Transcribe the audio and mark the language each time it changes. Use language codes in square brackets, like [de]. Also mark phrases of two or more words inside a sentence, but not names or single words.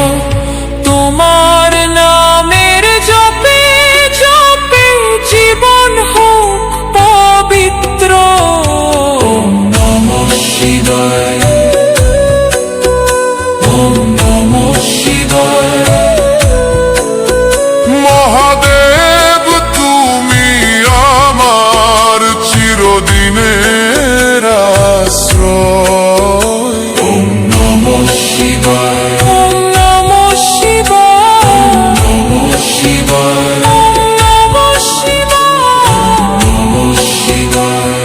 [bn] তোমার নামের জপে জপে জীবন হোক পবিত্র। [sa] ॐ नमः शिवाय, ॐ नमः शिवाय। [bn] মহাদেব তুমি আমার চিরদিনের আশ্রয়। [sa] ॐ नमः शिवाय, ॐ नमः शिवाय, नमः शिवाय, ॐ नमः शिवाय, नमः शिवाय।